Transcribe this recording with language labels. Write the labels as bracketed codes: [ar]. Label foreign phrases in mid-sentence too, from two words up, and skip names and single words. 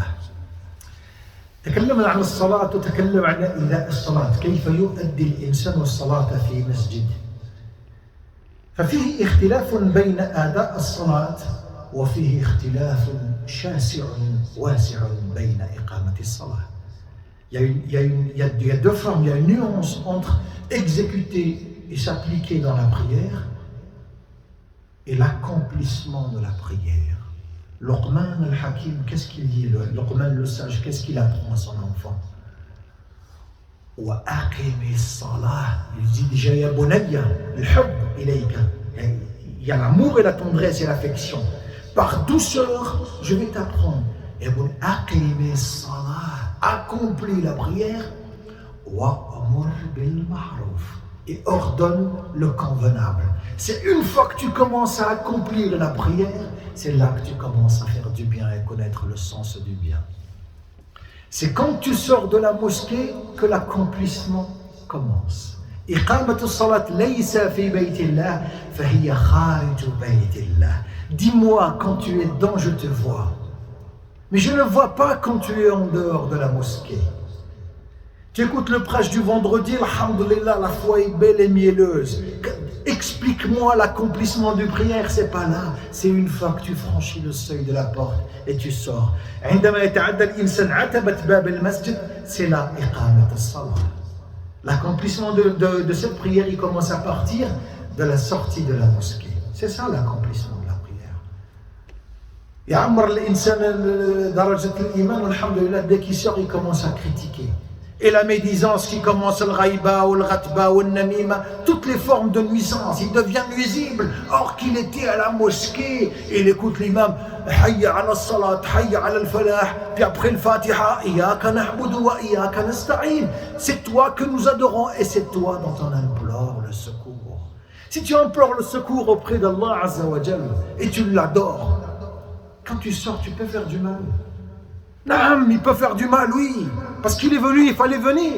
[ar] تكلمنا عن الصلاة وتكلم عن إداء الصلاة، كيف يؤدي الإنسان الصلاة في مسجد. ففيه اختلاف بين أداء الصلاة وفيه اختلاف شاسع واسع بين إقامة الصلاة. [fr] Il y a deux formes, il y a une nuance entre exécuter et s'appliquer dans la prière et l'accomplissement de la prière. Luqman al-Hakim, qu'est-ce qu'il dit? Luqman le sage, qu'est-ce qu'il apprend à son enfant? [ar] وأقم الصلاة. [fr] Il dit déjà [ar] يا بني، الحب إليك. [fr] Il y a l'amour et la tendresse et l'affection. Par douceur, je vais t'apprendre. Et bon, [ar] أقم الصلاة, [fr] accomplis la prière. [ar] وأمر بالمعروف. [fr] Et ordonne le convenable. C'est une fois que tu commences à accomplir la prière, c'est là que tu commences à faire du bien et connaître le sens du bien. C'est quand tu sors de la mosquée que l'accomplissement commence. [ar] إقامة الصلاة ليس في بيت الله فهي خارج بيت الله. [fr] Dis-moi quand tu es dedans, je te vois. Mais je ne vois pas quand tu es en dehors de la mosquée. Tu écoutes le prêche du vendredi, alhamdoulilah, la foi est belle et mielleuse. Explique-moi l'accomplissement du prière, c'est pas là. C'est une fois que tu franchis le seuil de la porte et tu sors. [ar] عندما يتعدى الإنسان عتبة باب المسجد, [fr] c'est là [ar] إقامة الصلاة. [fr] L'accomplissement de cette prière, il commence à partir de la sortie de la mosquée. C'est ça l'accomplissement de la prière. [ar] يعمر الإنسان درجة الإيمان والحمد لله [fr] dès qu'il sort il commence à critiquer. Et la médisance qui commence, le ghaïba ou le ghatba ou le namima, toutes les formes de nuisance, il devient nuisible. Or qu'il était à la mosquée, et il écoute l'imam, [ar] حي على الصلاة، حي على الفلاح, [fr] puis après le fatiha, [ar] إياك نعبد وإياك نستعين. [fr] C'est toi que nous adorons et c'est toi dont on implore le secours. Si tu implores le secours auprès d' [ar] الله عز وجل [fr] et tu l'adores, quand tu sors, tu peux faire du mal. Non, il peut faire du mal, oui, parce qu'il est venu, il fallait venir.